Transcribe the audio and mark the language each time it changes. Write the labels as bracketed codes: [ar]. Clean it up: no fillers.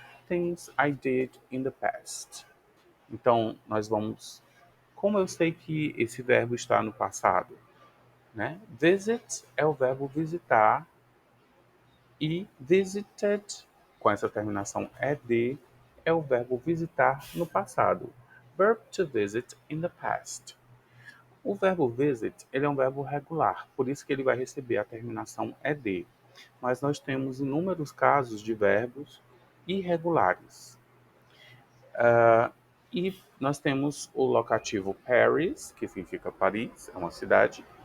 [en] Things I did in the past. [pt] Então, nós vamos... Como eu sei que esse verbo está no passado? Né? Visit é o verbo visitar e visited, com essa terminação ed, é o verbo visitar no passado. [en] Verb to visit in the past. [pt] O verbo visit ele é um verbo regular, por isso que ele vai receber a terminação ed. Mas nós temos inúmeros casos de verbos irregulares. E nós temos o locativo Paris, que significa Paris, é uma cidade.